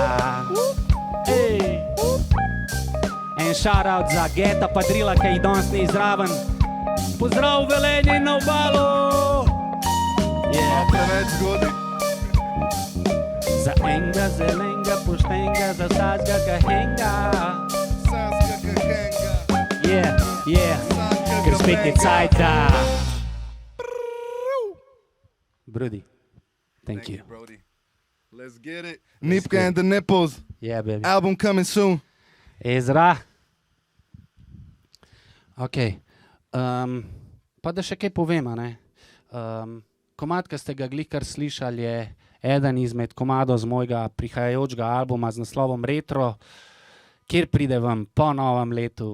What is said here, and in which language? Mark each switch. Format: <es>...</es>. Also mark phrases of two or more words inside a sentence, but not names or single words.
<sl>En shoutout za Geta pa Drila, ki jih danes ni zraven. Pozdrav Velenje na obalo! Preveč zgodaj. Za enega zelenega poštenga, za vsakega ka henga. Saska ka henga.</sl> <en>Yeah,</en> <sl>ker spet je cajt da. Brudi,</sl> <en>thank you. Brody. Let's get it. Nipka and the Nipples. Yeah, baby. Album coming soon. Ezra. Ok.</en> <sl>Pa da še kaj povem, a ne. Komad, ki ste ga glikar slišali, je eden izmed komadov z mojega prihajajočega albuma z naslovom Retro, kjer pride vam po novem letu.</sl>